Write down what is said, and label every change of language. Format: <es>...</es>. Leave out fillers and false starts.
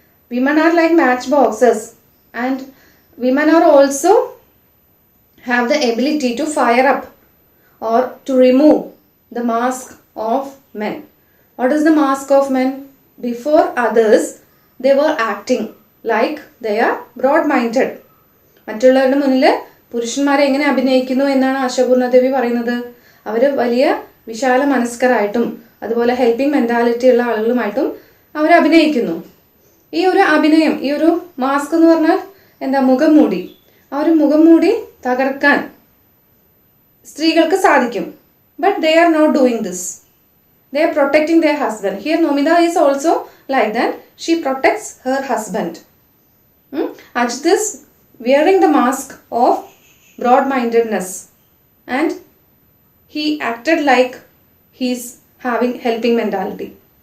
<en>Women are like matchboxes, and women are also have the ability to fire up or to remove the mask of men. What is the mask of men? Before others, they were acting like they are broad-minded.</en> <ml>മറ്റുള്ളവരുടെ മുന്നിൽ പുരുഷന്മാരെ എങ്ങനെ അഭിനയിക്കുന്നു എന്നാണ് ആശാപൂർണ ദേവി പറയുന്നത്. അവർ വലിയ വിശാല മനസ്കരായിട്ടും അതുപോലെ ഹെൽപ്പിംഗ് മെൻറ്റാലിറ്റി ഉള്ള ആളുകളുമായിട്ടും അവർ അഭിനയിക്കുന്നു. ഈ ഒരു അഭിനയം, ഈ ഒരു മാസ്ക് എന്ന് പറഞ്ഞാൽ എന്താ, മുഖം മൂടി. ആ ഒരു മുഖം മൂടി തകർക്കാൻ സ്ത്രീകൾക്ക് സാധിക്കും.</ml> <en>But they are not doing this. They are protecting their husband. Here Nomida is also like that. She protects her husband. Ajit is wearing the mask of broad-mindedness and he acted like he's having helping mentality.</en>